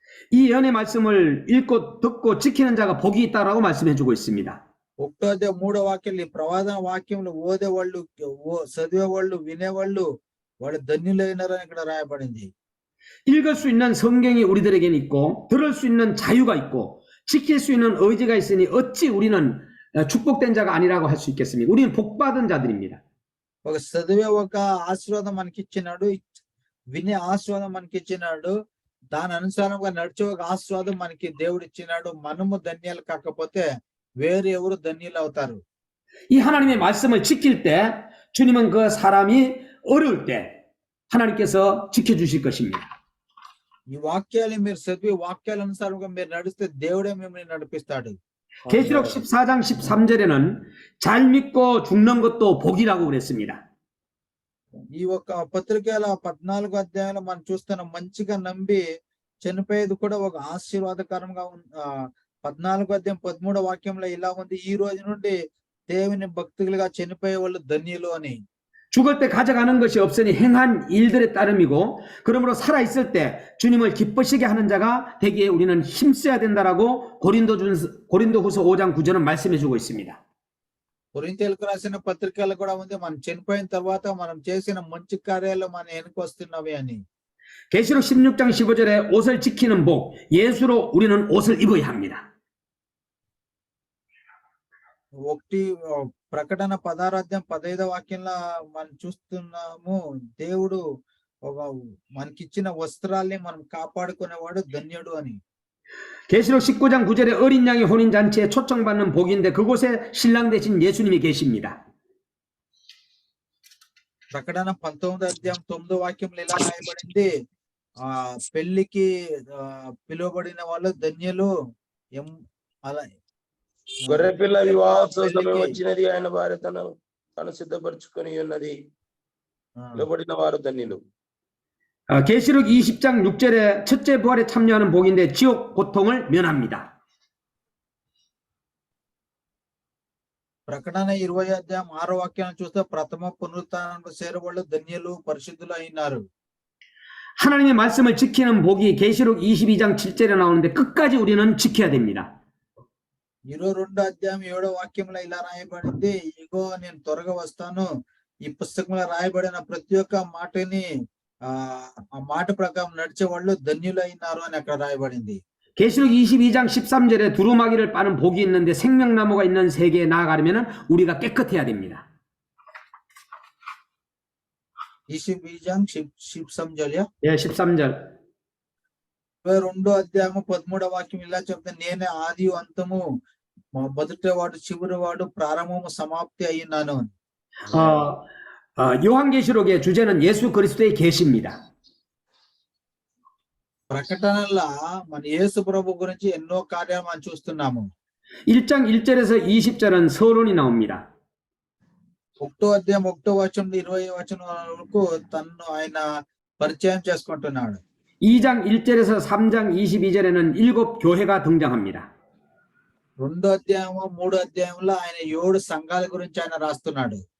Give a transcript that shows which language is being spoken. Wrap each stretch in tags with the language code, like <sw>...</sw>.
<ko>이 예언의 말씀을 읽고 듣고 지키는 자가 복이 있다라고 말씀해주고 있습니다.</ko> <te>ఒకటో అధ్యాయం 3వ వాక్యం ఈ ప్రవాదన వాక్యములు ఓదే వాళ్ళు చదివే వాళ్ళు వినేవాళ్ళు వాళ్ళు ధన్యులైనారని ఇక్కడ రాయబడింది.</te> <ko>읽을 수 있는 성경이 우리들에게는 있고 들을 수 있는 자유가 있고 지킬 수 있는 의지가 있으니 어찌 우리는 축복된 자가 아니라고 할 수 있겠습니까? 우리는 복받은 자들입니다.</ko> <te>ఒక చదివే ఒక ఆశీర్వాదం మనకి ఇచ్చినాడు, వినే ఆశీర్వాదం మనకి ఇచ్చినాడు, దాని అనుసారంగా నడిచే ఒక ఆశీర్వాదం మనకి దేవుడు ఇచ్చినాడు. మనము ధన్యాలు కాకపోతే వేరు ఎవరు ధన్యులు అవుతారు.</te> <ko>이 하나님의 말씀을 지킬 때 주님은 그 사람이 어려울 때 하나님께서 지켜주실 것입니다.</ko> <te>ఈ వాక్యాలు మీరు చదివి వాక్యాల అనుసారంగా మీరు నడిస్తే దేవుడే మిమ్మల్ని నడిపిస్తాడు.</te> <ko>계시록 14장 13절에는 잘 믿고 죽는 것도 복이라고 그랬습니다.</ko> <te>ఈ ఒక పత్రికల 14వ అధ్యాయంలో మనం చూస్తున్నాం, మంచిగా నమ్మి చనిపోయేది కూడా ఒక ఆశీర్వాదకరంగా 14వ అధ్యాయం 13వ వాక్యంలో ఇలా ఉంది, ఈ రోజు నుండి దేవుని భక్తులుగా చనిపోయే వాళ్ళు ధన్యులు అని.</te> <ko>죽을 때 가져가는 것이 없으니 행한 일들에 따름이고 그러므로 살아있을 때 주님을 기쁘시게 하는 자가 되기에 우리는 힘써야 된다라고 고린도후서 5장 9절은 말씀해 주고 있습니다.</ko> <te>కొరింథీయులకు రాసిన పత్రికలు కూడా ఉంది, మనం చనిపోయిన తర్వాత మనం చేసిన మంచి కార్యాలు మన వెనుక వస్తున్నవి అని.</te> <ko>계시록 16장 15절에 옷을 지키는 복, 예수로 우리는 옷을 입어야 합니다.</ko> <te>ఒకటి ప్రకటన 16వ అధ్యాయం 15వ వాక్యంలో మనం చూస్తున్నాము, దేవుడు ఒక మనకిచ్చిన వస్త్రాల్ని మనం కాపాడుకునేవాడు ధన్యుడు అని.</te> <ko>계시록 19장 9절에 어린 양의 혼인 잔치에 초청받는 복인데 그곳에 신랑 대신 예수님이 계십니다.</ko> <te>ప్రకటన 19వ అధ్యాయం 9వ వాక్యంలో ఇలా రాయబడింది, పెళ్లికి పిలువబడిన వాళ్ళు ధన్యులు. అలా గొర్రెపిల్ల వివాహోత్సవ సమయం వచ్చినది, ఆయన భార్య తను సిద్ధపరచుకొని ఉన్నది, పిలువబడిన వారు ధన్యులు.</te> <ko>계시록 20장 6절에 첫째 부활에 참여하는 복인데 지옥 고통을 면합니다.</ko> <te>ప్రకటన 20వ అధ్యాయం 6వ వాక్యాన్ని చూస్తే ప్రథమ పునరుత్థానంలో చేరవాళ్ళు ధన్యులు పరిశుద్ధులు అయినారు.</te> <ko>하나님의 말씀을 지키는 복이 계시록 22장 7절에 나오는데 끝까지 우리는 지켜야 됩니다.</ko> <te>22వ అధ్యాయం 7వ వాక్యంలో ఇలా రాయబడింది, ఇగో నేను త్వరగా వస్తాను, ఈ పుస్తకంలో రాయబడిన ప్రతి ఒక్క మాటని ఆ మాట ప్రకారం నడిచే వాళ్ళు ధన్యులైనారు అని అక్కడ రాయబడింది.</te> <ko>계시록 22장 13절에 두루마기를 빠는 복이 있는데 생명나무가 있는 세계에 나아가려면 우리가 깨끗해야 됩니다. 22장 13절이야? 예, 13절.</ko> <te>22వ అధ్యాయము 13వ వాక్యం ఇలా చెప్తే, నేనే ఆది అంతము, మొదటి వాడు చివరి వాడు, ప్రారంభము సమాప్తి అయినాను.</te> <ko>요한계시록의 주제는 예수 그리스도의 계시입니다.</ko> <te>ప్రకటనలో మన యేసు ప్రభు గురించి ఎన్నో కార్యాలు మనం చూస్తున్నాము.</te> <ko>1장 1절에서 20절은 서론이 나옵니다.</ko> <te>1వ అధ్యాయం 1వ వచనం 20వ వచనం వరకు తన్ను ఆయన పరిచయం చేసుకుంటున్నాడు.</te> <ko>2장 1절에서 3장 22절에는 7 교회가 등장합니다.</ko> <te>2వ అధ్యాయము 3వ అధ్యాయంలో ఆయన 7 సంఘాల గురించి ఆయన రాస్తున్నాడు.</te>